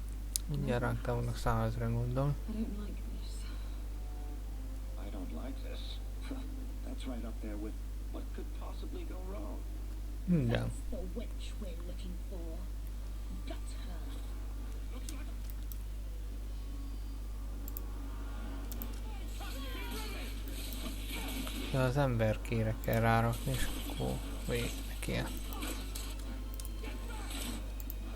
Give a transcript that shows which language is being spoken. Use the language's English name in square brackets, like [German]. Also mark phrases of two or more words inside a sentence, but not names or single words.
[Hungarian] Mindjárt ránk támadnak 100 000-en, gondolom. [English] I don't like this. I don't like this. That's right up there with what could possibly go wrong. [Hungarian] Minden. [English] That's the witch we're looking for. Get her. [Hungarian] De az emberkére kell rárakni, és akkor végig kell.